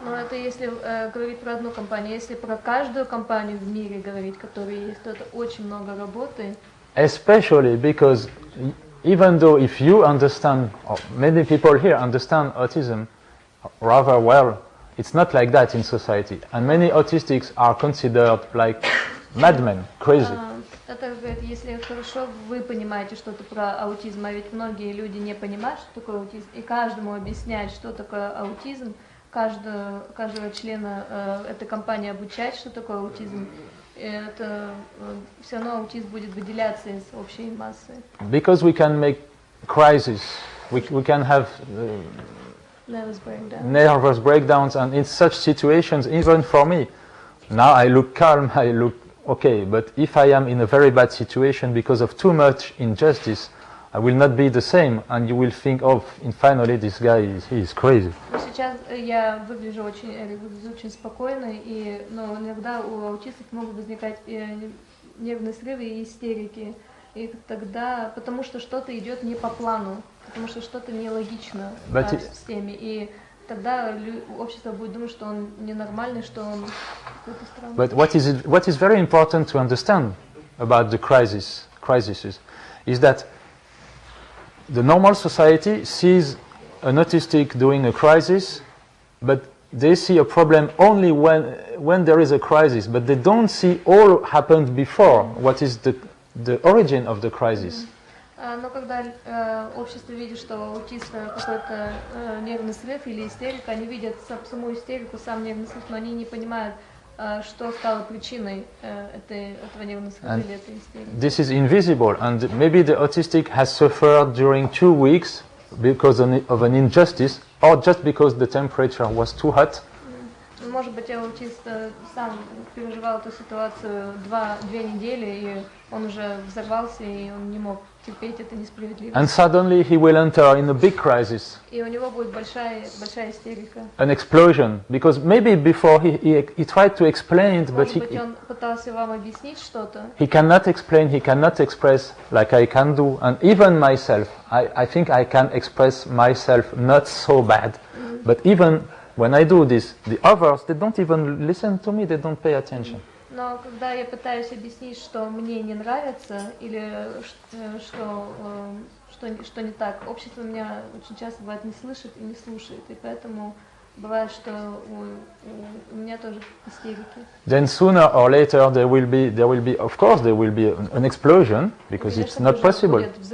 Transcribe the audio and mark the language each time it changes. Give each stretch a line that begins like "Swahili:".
Russian: Но это если говорить про одну компанию. Если про каждую компанию в мире говорить, которая есть, то это очень много работы.
English: Especially because even though if you understand, or many people here understand autism rather well, it's not like that in society. And many autistics are considered like madmen, crazy.
Russian: Это говорит, если хорошо вы понимаете что-то про аутизм, а ведь многие люди не понимают, что такое аутизм, и каждому объяснять, что такое аутизм, каждого члена этой компании обучать, что такое аутизм, это все равно аутизм будет выделяться из общей массы.
English: Because we can make crises, we can have nervous breakdowns, and in such situations, even for me, now I look calm, I look okay, but if I am in a very bad situation because of too much injustice, I will not be the same, and you will think, oh, finally this guy is crazy.
Russian: Сейчас я выгляжу очень спокойно, но иногда у аутистов могут возникать нервные срывы и истерики, и тогда, потому что что-то идет не по плану, потому что что-то нелогично с теми, и тогда общество будет думать, что он ненормальный, что он какой-то странный.
English: But what is very important to understand about the crises is that the normal society sees an autistic doing a crisis, but they see a problem only when there is a crisis, but they don't see all happened before, what is the origin of the crisis.
Russian: Но когда общество видит, что у аутиста какой-то нервный срыв или истерика, они видят саму истерику, сам нервный срыв, но они не понимают, что стало причиной этого нервного срыва или этой истерики.
English: This is invisible, and maybe the autistic has suffered during 2 weeks because of an injustice, or just because the temperature was too hot.
Russian: Может быть, аутист сам переживал эту ситуацию 2 недели, и он уже взорвался, и он не мог терпеть это несправедливость.
English: And suddenly he will enter in a big crisis.
Russian: И у него будет большая истерика.
English: An explosion, because maybe before he tried to explain, but
Russian: он пытался вам объяснить что-то.
English: He cannot explain, he cannot express like I can do, and even myself, I think I can express myself not so bad, but even when I do this, the others, they don't even listen to me, they don't pay attention.
Russian: Но когда я пытаюсь объяснить, что мне не нравится, или что не так, общество меня очень часто бывает не слышит и не слушает, и поэтому бывает, что у меня тоже истерики.
English: Then sooner or later there will be of course there will be an explosion, because it's not possible.